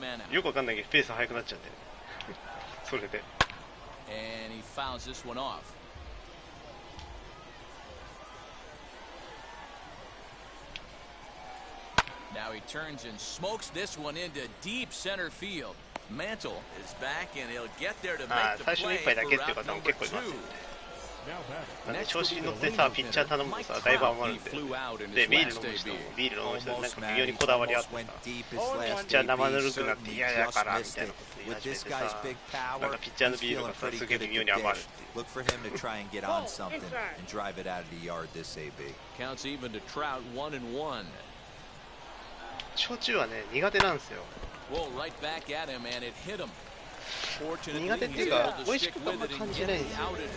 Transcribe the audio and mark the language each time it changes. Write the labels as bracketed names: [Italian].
[Japanese] よくわかんないけどペース速くなっちゃうんで、それで。 [English] And he fouls this one off. Now he turns and smokes this one into deep center field. Mantle is back and he'll get there to make the play for route number 2. [Japanese] なんで調子に乗ってさ、ピッチャー頼むとさ、だいぶ余るんで、でビール飲む人もビール飲む人でなんか微妙にこだわりあってさ、ピッチャー生ぬるくなって嫌だからみたいなこと言い始めてさ、なんかピッチャーのビールがさ、すげえ微妙に余るっていう。 [English] Look for him to try and get on something and drive it out of the yard this AB. Counts even to Trout 1-1. [Japanese] 焼酎はね、苦手なんですよ。 [English] Roll right back at him and it hit him. [Japanese] 苦手っていうか、美味しくあんま感じないんですよ。